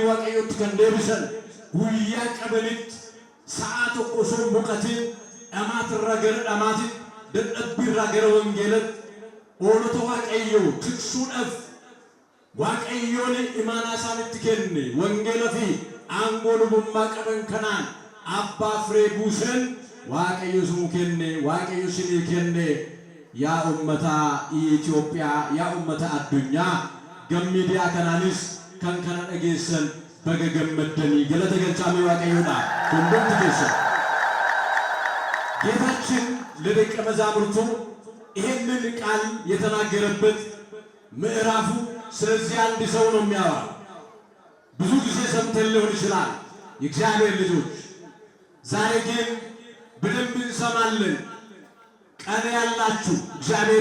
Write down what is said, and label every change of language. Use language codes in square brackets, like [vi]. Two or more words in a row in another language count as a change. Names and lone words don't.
[om] Waaqayyootti kan deebisan, guyyaa qabanitti sa'a tokko osoo hin boqatin dhamaatirraa gara dhamaatitti, dadhabbiirraa gara wangeelatti oolota Waaqayyoo tiksuudhaaf Waaqayyoon imaanaa isaanitti kenne wangeela fi aangoo lubummaa qaban kanaan abbaa firee buusan waaqayyo sunu kenne, waaqayyo sinii kenne. Yaa ummata Itoophiyaa, yaa ummata addunyaa gammiidiyaa kanaanis kan kana dhageessan baga gammaddanii galata galchaame waaqayyoodha. Hundumti keessa [am] ጌታችን ለደቀ መዛሙርቱ ይሄንን ቃል የተናገረበት ምዕራፉ ስለዚህ አንድ ሰው ነው የሚያወራ። ብዙ ጊዜ ሰምተን ሊሆን ይችላል የእግዚአብሔር ልጆች፣ ዛሬ ግን በደንብ እንሰማለን። ቀን ያላችሁ እግዚአብሔር